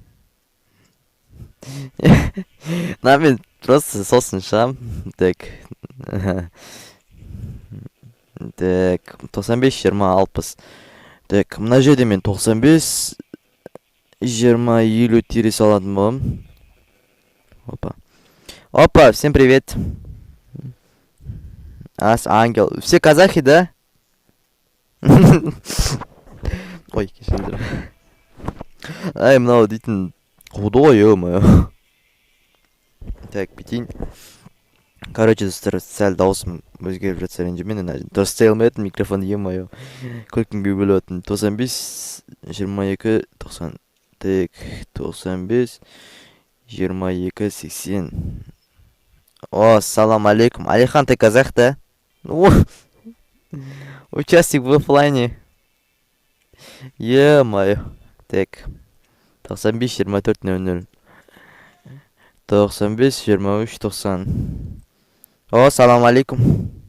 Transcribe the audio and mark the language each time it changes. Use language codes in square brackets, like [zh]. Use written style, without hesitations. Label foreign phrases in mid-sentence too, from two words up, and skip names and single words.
[kk] Мен просто сосын шығам. [ru] Так, 95 20 60. [kk] Так, мына жерде мен 95 20 50 тире салатын болам. Опа, [ru] всем привет. Ангел. Все казахи, да? [kk] Ой, кешіріңдер. Мынау дейтін құды ғой, ё-моё. Так, бүйтейін. Короче, достар, сәл дауысым өзгеріп жатса ренжімен, дұрыстай алмайтын микрофон ем-мое. Күлкімге бөліп отырмын. [ru] 95, 22, 90. Так, 95, 22, 80. [kk] О, [ar] سلام عليكم. [kk] Алихан, [ru] ты казах, да? О, участник в оффлайне. Е-мое. Так, 95, 24, 00. 95, 23, 90. О, [ar] سلام عليكم.